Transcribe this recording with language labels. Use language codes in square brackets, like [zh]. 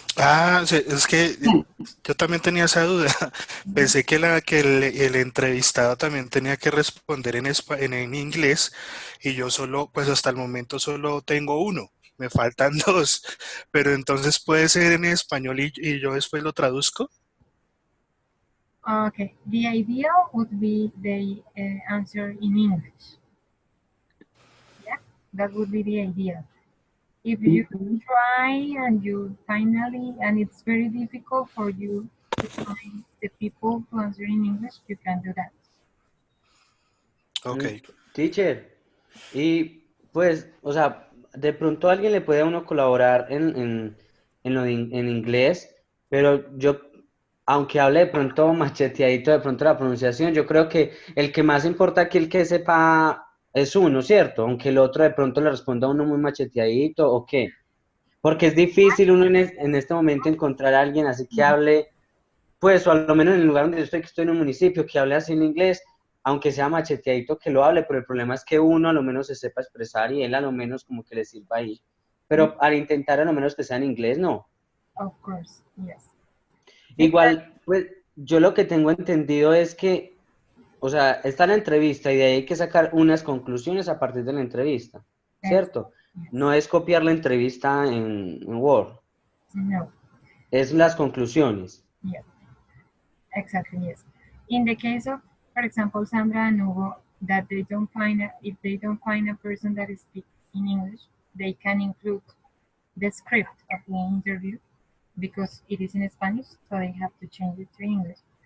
[es] Ah, es que yo también tenía esa duda. Mhm. Pensé que el entrevistado también tenía que responder en inglés y yo solo, pues hasta el momento solo tengo uno. Me faltan dos, pero entonces puede ser en español y yo después lo traduzco. [en] Okay, the ideal would be they answer in English. Yeah, that would be the ideal. If you Ujú. try and you finally, and it's very difficult for you to find the people to answer in English, you can do that. Ok. [es] Teacher, y pues, o sea, de pronto alguien le puede a uno colaborar en inglés, pero yo, aunque hable de pronto macheteadito, de pronto la pronunciación, yo creo que el que más importa aquí, el que sepa, es uno, ¿cierto? Aunque el otro de pronto le responda a uno muy macheteadito, ¿o qué? Porque es difícil uno en este momento encontrar a alguien así que hable, pues, o a lo menos en el lugar donde yo estoy, que estoy en un municipio, que hable así en inglés, aunque sea macheteadito que lo hable, pero el problema es que uno a lo menos se sepa expresar y él a lo menos como que le sirva ahí. Pero al intentar a lo menos que sea en inglés, no. [en] Of course, yes. [es] Igual, pues, yo lo que tengo entendido es que, o sea, está la entrevista y de ahí hay que sacar unas conclusiones a partir de la entrevista, Ex- ¿cierto? [en] yes. [es] No es copiar la entrevista en Word, [en] No, [es] es las conclusiones. [en] yes, exactly, yes. In the case of, for example, Sandra and Hugo, that they don't find if they don't find a person that speaks in English, they can include the script of the interview because it is in Spanish, so they have to change it to English.